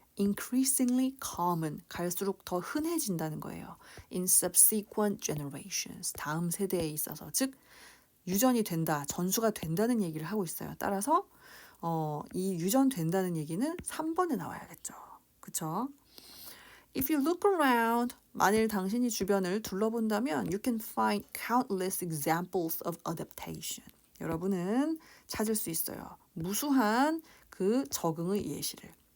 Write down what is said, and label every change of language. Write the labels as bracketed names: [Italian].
[English] increasingly common, [Korean] 갈수록 더 흔해진다는 거예요. [English] in subsequent generations, [Korean] 다음 세대에 있어서. 즉 유전이 된다, 전수가 된다는 얘기를 하고 있어요. 따라서 이 유전된다는 얘기는 3번에 나와야겠죠. 그쵸? [English] If you look around, [Korean] 만일 당신이 주변을 둘러본다면 [English] you can find countless examples of adaptation. [Korean] 여러분은 찾을 수 있어요. 무수한 그 적응의 예시를.